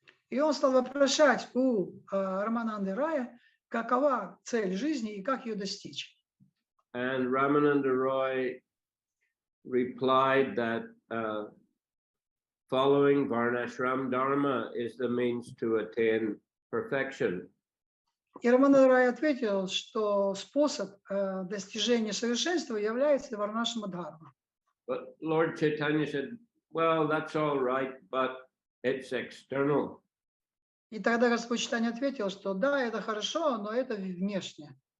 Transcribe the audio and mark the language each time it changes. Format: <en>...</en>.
<ru>И он стал вопрошать у Рамананды Рая, какова цель жизни и как ее достичь.</ru> <en>And Ramananda Roy replied that following Varnashram Dharma is the means to attain perfection.</en> <ru>И Рамананда Рай ответил, что способ достижения совершенства является Варнашрама Дхарма.</ru> <en>But Lord Chaitanya said, well, that's all right, but it's external.</en> <ru>И тогда Господь Чайтанья ответил, что да, это хорошо, но это внешне.</ru>